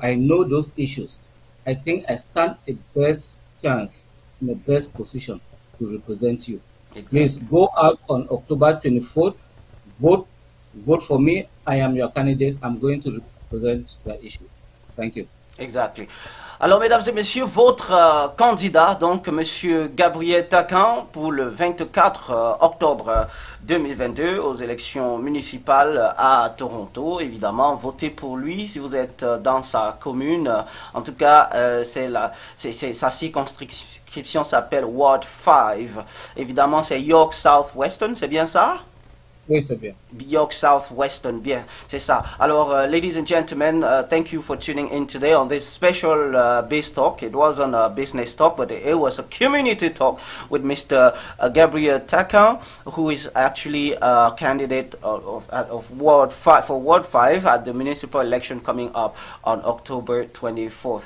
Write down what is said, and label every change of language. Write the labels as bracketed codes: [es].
[en] I know those issues. I think I stand a best chance in the best position to represent you. Exactly. Please go out on October 24th. Vote for me. I am your candidate. I'm going to represent the issue. Thank you. Exactly. [fr] Alors, mesdames et messieurs, votre candidat, donc, monsieur Gabriel Takang, pour le 24 octobre 2022 aux élections municipales à Toronto. Évidemment, votez pour lui si vous êtes dans sa commune. En tout cas, sa circonscription s'appelle Ward 5. Évidemment, c'est York Southwestern, c'est bien ça? Oui, c'est bien. York Southwestern, bien, c'est ça. [en] Alors, ladies and gentlemen, thank you for tuning in today on this special Biz Talk. It wasn't a business talk, but it was a community talk with Mr. Gabriel Takang, who is actually a candidate of Ward 5 for Ward 5 at the municipal election coming up on October 24th.